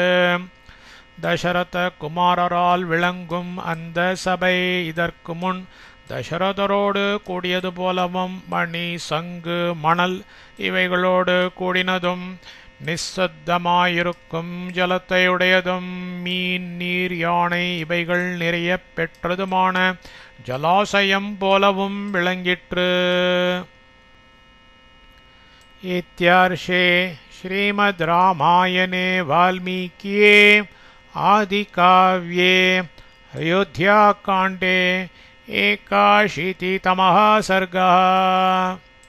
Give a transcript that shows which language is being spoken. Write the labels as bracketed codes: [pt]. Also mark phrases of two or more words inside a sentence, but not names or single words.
[ta] தசரத குமாரரால் விளங்கும் அந்த சபை இதற்கு முன் தசரதரோடு கூடியது போலவும் மணி சங்கு மணல் இவைகளோடு கூடினதும் நிசப்தமாயிருக்கும் ஜலத்தை உடையதும் மீன் நீர் யானை இவைகள் நிறைய பெற்றதுமான ஜலாசயம் போலவும் விளங்கிற்று. [sa] इत्यार्षे श्रीमद् रामायणे वाल्मीकिये आदिकाव्ये अयोध्याकाण्डे 81तमः सर्गः।